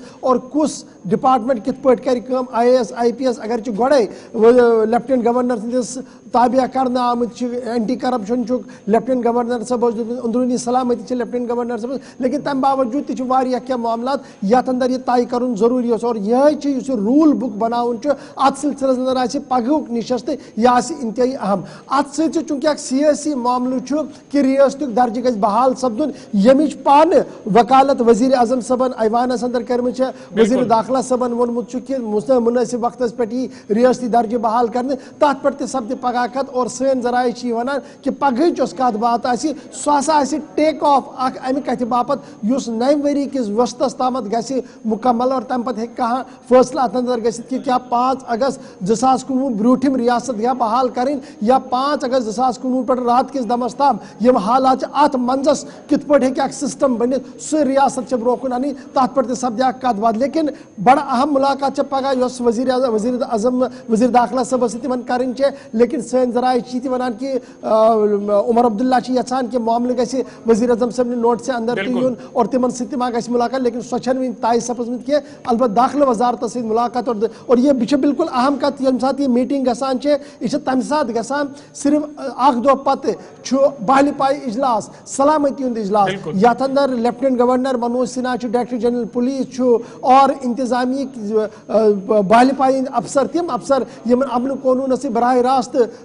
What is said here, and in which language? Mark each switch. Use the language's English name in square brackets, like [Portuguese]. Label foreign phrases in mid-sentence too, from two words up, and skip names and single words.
[Kashmiri] اور کس ڈپارٹمنٹ کت پٲٹھۍ کرِ کٲم IAS IPS اگر چھ گۄڈے لیفٹیننٹ گورنر سندس تابع کرنا آمت اینٹی کرپشن لیفٹیننٹ گورنر صاحب اندرونی سلامتی لیفٹیننٹ گورنر صاحب لیکن تمہ باوجود تہ واریاہ کینٛہہ معاملات یتھ اندر یہ طے کرن ضروری اور یہ [English] rule book [Kashmiri] بناون ات سلسلس اندر آسہ پگہک نشست یہ آسہ انتہائی اہم ات سۭتۍ چونکہ اکھ سیاسی معاملہ کہ ریاستک درجہ گژھِ بحال سپدن یمچ پان وکالت وزیر اعظم صاحبن ایوانس اندر کرمچ وزیر داخلہ صاحبن وونمت کہ مناسب وقت پہ ریاستی درجہ بحال کرنے تات پہ تہ سپدِ پگہ کتھ اور سن ذرائع ونان کہ پگہچ یس کت بات آسہ سہ ہسا آسہ [English] take off [Kashmiri] اخ امہ کتھ باپت یس نوِ ؤری کس وسطس تامت گژھِ مکمل اور تمہ پتہ ہیٚکہِ کانٛہہ فٲصلہٕ اتھ اندر گژھِتھ کہ کیا 5 اگست 2019 برٛوٗنٛٹھِم ریاست یا بحال کرٕنۍ یا 5 اگست 2019 پہ رات کس دمس تام یم حالات ات منزس کت پٲٹھۍ ہیٚکہِ اکھ سسٹم بنِتھ سہ ریاست برٛونٛہہ کُن انٕنۍ تتھ پٮ۪ٹھ تہِ سپدِ اکھ کتھ باتھ لیکن بڑا اہم ملاقات پگہ یس وزیر اعظم وزیر داخلہ صاحب ستن کرٕنۍ چھِ لیکن سٲنۍ ذرائع چھِ تہِ ونان کہ عمر عبداللہ چھِ یژھان کہ معاملہ گژھِ وزیر اعظم صاحب نوٹس اندر تہِ یُن اور تمن سۭتۍ ما گژھِ ملاقات لیکن سۄ چھنہٕ وٕنہِ طے سپٕزمٕژ کینٛہہ البتہ داخلہ وزارت سۭتۍ ملاقات اور یہ چھِ بالکل اہم کتھ ییٚمہِ ساتہٕ یہ میٖٹنگ گژھان چھِ یہ چھِ تمہِ ساتہٕ گژھان صرف اکھ دۄہ پتہٕ چھُ بہلہِ پایہِ اجلاس سلامتی ہُنٛد اجلاس یتھ اندر لیفٹیننٹ گورنر منوج سنہا چھُ [English] Director General [Kashmiri] پولیس چھُ اور انتظامیہ بہلہِ پایہِ ہٕنٛدۍ افسر تم افسر یمن امن قونوٗنس سۭتۍ براہ راست